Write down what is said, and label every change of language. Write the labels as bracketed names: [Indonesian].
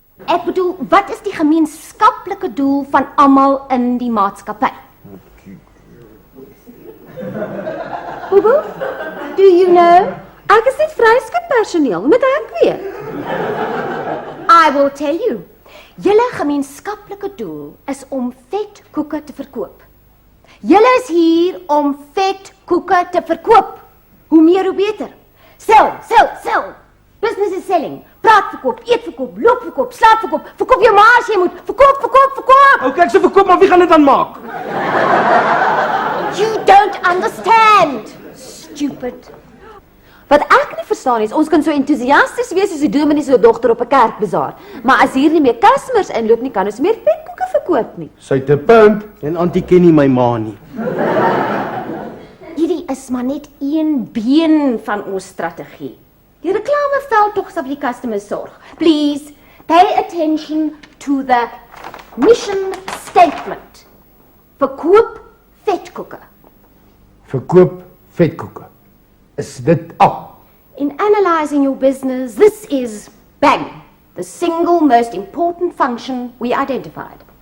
[Afrikaans] Ek bedoel, wat is die gemeenskaplike doel van almal in die maatskappy? [English] Bobo, do you know? [Afrikaans] Ek is net vryskut personeel, moet ek weet. [English] I will tell you. [Afrikaans] Julle gemeenskaplike doel is om vetkoeke te verkoop. Julle is hier om vetkoeke te verkoop. Hoe meer hoe beter. [English] Sell. Business is selling. [Afrikaans] Praatverkoop, eetverkoop, loopverkoop, slaapverkoop. Verkoop jou maar as jy moet. Verkoop. OK, ek sê verkoop, maar wie gaan dit dan maak? [English] You don't understand. Stupid. [Afrikaans] Wat ek nie verstaan is, ons kan so entoesiasties wees soos die dominee se dogter op 'n kerkbazaar, maar as hier nie meer customers inloop nie, kan ons meer vetkoeke verkoop nie. Sy het 'n punt. En Auntie ken nie my ma nie. Hierdie is maar net een been van ons strategie. Die reklameveldtog sal vir die customers sorg. [English] Please, pay attention to the mission statement. [Afrikaans] Verkoop vetkoeke. Verkoop vetkoeke. Is dit al? [English] In analyzing your business, this is bang, the single most important function we identified.